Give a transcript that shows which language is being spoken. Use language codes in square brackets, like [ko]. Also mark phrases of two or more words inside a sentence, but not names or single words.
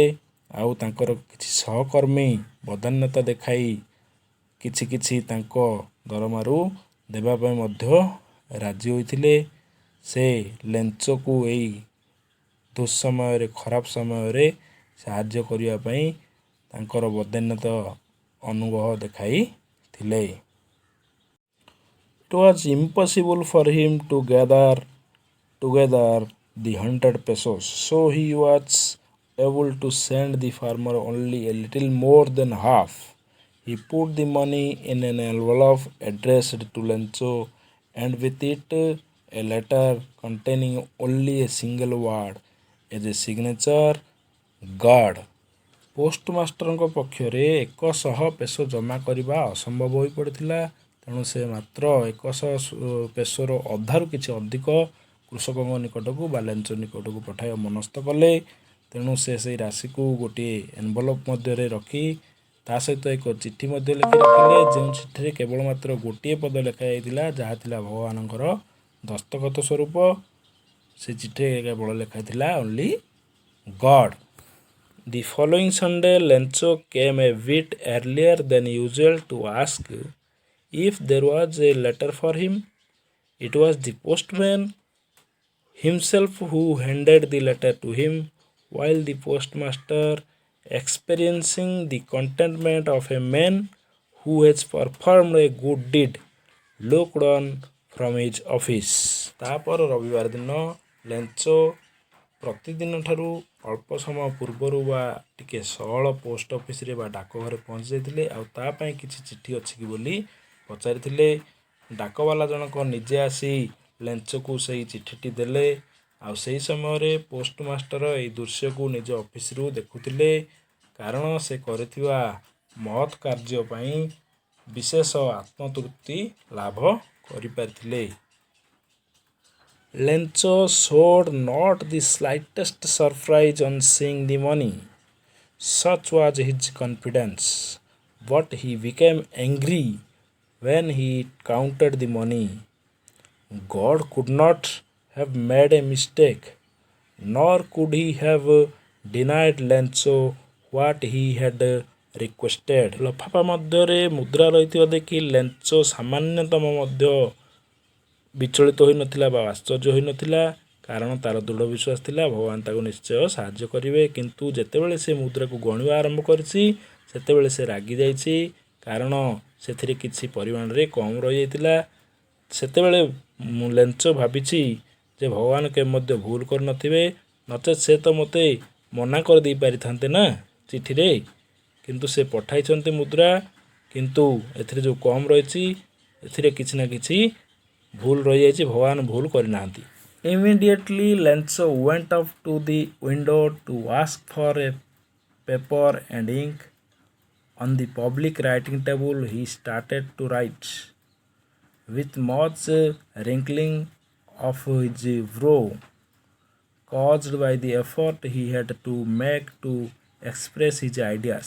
[or] ଆଉ ତାଙ୍କର କିଛି ସହକର୍ମୀ ବଦାନ୍ୟତା ଦେଖାଇ କିଛି କିଛି ତାଙ୍କ ଦରମାରୁ ଦେବା ପାଇଁ ମଧ୍ୟ ରାଜି ହୋଇଥିଲେ। ସେ ଲେଞ୍ଚୋକୁ ଏଇ ଦୁଃସମୟରେ ଖରାପ ସମୟରେ ସାହାଯ୍ୟ କରିବା ପାଇଁ ତାଙ୍କର ବଦାନ୍ୟତା ଅନୁଭବ ଦେଖାଇଥିଲେ। [en] It was impossible for him to gather together the 100 pesos, so he was able to send the farmer only a little more than half. He put the money in an envelope addressed to Lencho and with it a letter containing only a single word as a signature, God. [or] ପୋଷ୍ଟମାଷ୍ଟରଙ୍କ ପକ୍ଷରେ 100 ପେସୋ ଜମା କରିବା ଅସମ୍ଭବ ହୋଇପଡ଼ିଥିଲା। ତେଣୁ ସେ ମାତ୍ର 100 ପେସୋର ଅଧାରୁ କିଛି ଅଧିକ କୃଷକଙ୍କ ନିକଟକୁ ବା ଲେଞ୍ଚୋ ନିକଟକୁ ପଠାଇବା ମନସ୍ଥ କଲେ। ତେଣୁ ସେ ସେହି ରାଶିକୁ ଗୋଟିଏ ଏନଭଲପ୍ ମଧ୍ୟରେ ରଖି ତା ସହିତ ଏକ ଚିଠି ମଧ୍ୟ ଲେଖି ରଖିଲେ, ଯେଉଁ ଚିଠିରେ କେବଳ ମାତ୍ର ଗୋଟିଏ ପଦ ଲେଖାଯାଇଥିଲା, ଯାହା ଥିଲା ଭଗବାନଙ୍କର ଦସ୍ତଖତ ସ୍ୱରୂପ। ସେ ଚିଠିରେ କେବଳ ଲେଖାଥିଲା [en] only God. The following Sunday, Lencho came a bit earlier than usual to ask if there was a letter for him. It was the postman himself who handed the letter to him, while the postmaster, experiencing the contentment of a man who has performed a good deed, looked on from his office. [or] ତାପରେ ରବିବାର ଦିନ ଲେଞ୍ଚୋ ପ୍ରତିଦିନ ଠାରୁ ଅଳ୍ପ ସମୟ ପୂର୍ବରୁ ବା ଟିକେ ସହଳ ପୋଷ୍ଟ ଅଫିସରେ ବା ଡାକଘରେ ପହଞ୍ଚି ଯାଇଥିଲେ। ଆଉ ତା ପାଇଁ କିଛି ଚିଠି ଅଛି କି ବୋଲି ପଚାରିଥିଲେ। ଡାକବାଲା ଜଣକ ନିଜେ ଆସି ଲେଞ୍ଚୋକୁ ସେଇ ଚିଠିଟି ଦେଲେ। ଆଉ ସେହି ସମୟରେ ପୋଷ୍ଟମାଷ୍ଟର ଏହି ଦୃଶ୍ୟକୁ ନିଜ ଅଫିସରୁ ଦେଖୁଥିଲେ, କାରଣ ସେ କରିଥିବା ମହତ୍ କାର୍ଯ୍ୟ ପାଇଁ ବିଶେଷ ଆତ୍ମତୃପ୍ତି ଲାଭ କରିପାରିଥିଲେ। [en] Lencho showed not the slightest surprise on seeing the money, such was his confidence, but he became angry when he counted the money. God could not have made a mistake, nor could he have denied Lencho what he had requested. [or] ଲଫାଫା ମଧ୍ୟରେ ମୁଦ୍ରା ରହିଥିବା ଦେଖି ଲେଞ୍ଚୋ ସାମାନ୍ୟତମ ମଧ୍ୟ ବିଚଳିତ ହୋଇନଥିଲା ବା ଆଶ୍ଚର୍ଯ୍ୟ ହୋଇନଥିଲା, କାରଣ ତାର ଦୃଢ଼ ବିଶ୍ୱାସ ଥିଲା ଭଗବାନ ତାକୁ ନିଶ୍ଚୟ ସାହାଯ୍ୟ କରିବେ। କିନ୍ତୁ ଯେତେବେଳେ ସେ ମୁଦ୍ରାକୁ ଗଣିବା ଆରମ୍ଭ କରିଛି, ସେତେବେଳେ ସେ ରାଗି ଯାଇଛି, କାରଣ ସେଥିରେ କିଛି ପରିମାଣରେ କମ୍ ରହିଯାଇଥିଲା। ସେତେବେଳେ ଲେଞ୍ଚୋ ଭାବିଛି ଯେ ଭଗବାନ କେବେ ମଧ୍ୟ ଭୁଲ କରିନଥିବେ, ନଚେତ୍ ସେ ତ ମୋତେ ମନା କରିଦେଇ ପାରିଥାନ୍ତେ ନା ଚିଠିରେ। କିନ୍ତୁ ସେ ପଠାଇଛନ୍ତି ମୁଦ୍ରା, କିନ୍ତୁ ଏଥିରେ ଯେଉଁ କମ୍ ରହିଛି ଏଥିରେ କିଛି ନା କିଛି ଭୁଲ ରହିଯାଇଛି, ଭଗବାନ ଭୁଲ କରିନାହାନ୍ତି। [en] Immediately Lencho went up to the window to ask for a paper and ink. On the public writing table he started to write. With much wrinkling of his brow, caused by the effort he had to make to express his ideas.